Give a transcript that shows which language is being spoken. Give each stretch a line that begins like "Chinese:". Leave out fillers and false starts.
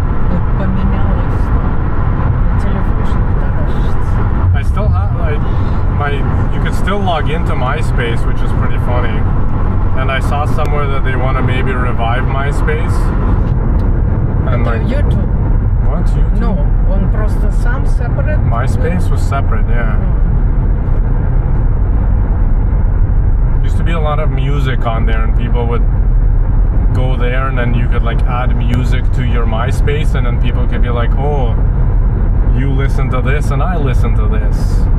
Russian: Вот поменялось. На телефоне таращится.
English: I still have you could still log into MySpace, which is pretty funny. And I saw somewhere that they want to maybe revive MySpace. And
Russian: Это
English: like, YouTube. what? YouTube? No,
Russian: он просто сам
English: separate. MySpace was separate, yeah. Used to be a lot of music on there, and people would go there, and then you could like add music to your MySpace, and then people could be like, oh, you listen to this, and I listen to this.